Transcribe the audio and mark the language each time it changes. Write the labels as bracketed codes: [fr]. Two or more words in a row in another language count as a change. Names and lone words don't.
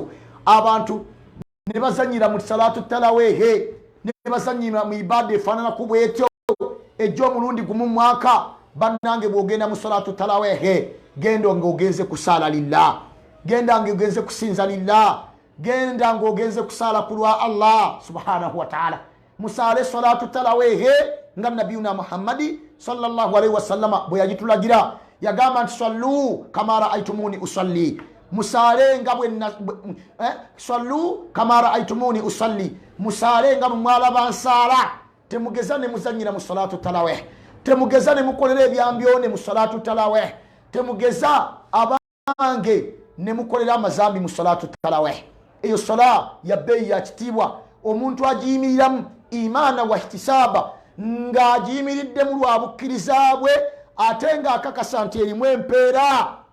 [lg] Abantu ne bazanyira mu [ar] صلاة التراويح, [lg] ne bazanyira mu ibada efaanana ku bwetyo egy'omulundi gumu mu mwaka. Bannange bw'ogenda mu [ar] صلاة التراويح, [lg] genda ng'ogenze kusaala lillah, genda ng'ogenze kusinza lillah, genda ng'ogenze kusaala ku lwa [ar] الله سبحانه وتعالى. [lg] Musaale [ar] صلاة التراويح [lg] nga [ar] نبينا محمد صلى الله عليه وسلم [lg] bwe yagitulagira. Yagamba nti [ar] صلوا كما رأيتموني أصلي, [lg] musaale nga [ar] صلوا كما رأيتموني أصلي, [lg] musaale nga mwalaba nsaala. Temugeza ne muzanyira mu [ar] صلاة التراويح, [lg] temugeza ne mukolera ebyambyone mu [ar] صلاة التراويح, [lg] temugeza abange ne mukolera amazambi mu [ar] صلاة التراويح. [lg] Eyo sala ya bei ya kitiibwa, omuntu agiyimiriramu [ar] إيمانا واحتسابا, [lg] ng'agiyimiridde mu lwabukkiriza bwe, ate ng'akakasa nti erimu empeera.